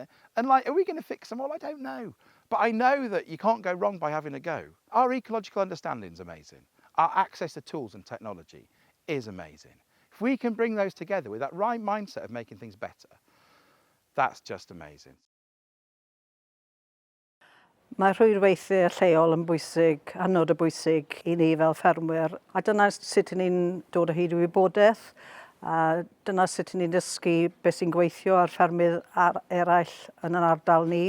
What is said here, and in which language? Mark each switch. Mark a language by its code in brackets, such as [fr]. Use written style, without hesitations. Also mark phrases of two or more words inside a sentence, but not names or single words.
[en] And are we going to fix them all? I don't know. But I know that you can't go wrong by having a go. Our ecological understanding is amazing. Our access to tools and technology is amazing. If we can bring those together with that right mindset of making things better, that's just amazing. [cy] Mae rhwydweithio lleol yn bwysig, hynod o bwysig i ni fel ffermwyr. A dyna sut ni'n dod o hyd i wybodaeth. A dyna sut ni'n dysgu beth sy'n gweithio ar ffermydd eraill yn yr ardal ni.